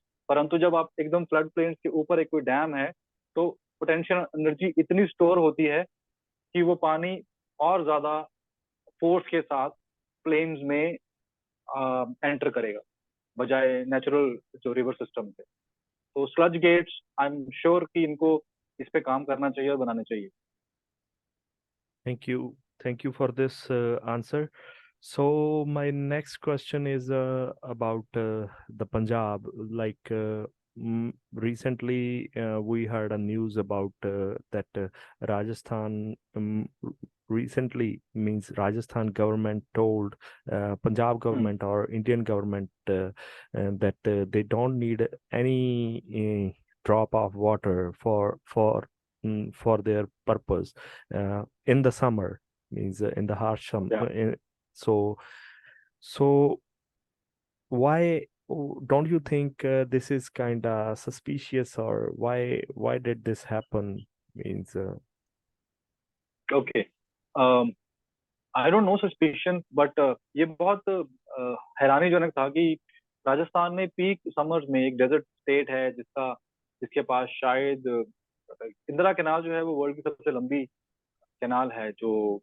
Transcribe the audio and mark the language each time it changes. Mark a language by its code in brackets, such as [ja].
[hi] परंतु जब आप एकदम फ्लड प्लेन के ऊपर एक कोई डैम है, तो पोटेंशियल एनर्जी इतनी स्टोर होती है कि वो पानी और ज्यादा फोर्स के साथ प्लेन्स में एंटर करेगा, बजाय नेचुरल जो रिवर सिस्टम थे। तो sludge gets I am sure कि इनको इस पे काम करना चाहिए और बनाने चाहिए। [en] Thank you. Thank you for this answer. So my next question is about the Punjab. Like recently, we heard a news about that Rajasthan. Recently, means Rajasthan government told Punjab hmm. government or Indian government that they don't need any drop of water for their purpose in the summer, means in the harsh या summer. So so why don't you think this is kind of suspicious, or why did this happen, means [hi] okay, [en] I don't know suspicion, but [hi] ये बहुत हैरानीजनक था कि राजस्थान में peak summers में एक desert state है जिसके पास शायद इंदिरा कैनाल जो है वो वर्ल्ड की सबसे लंबी कैनाल है, जो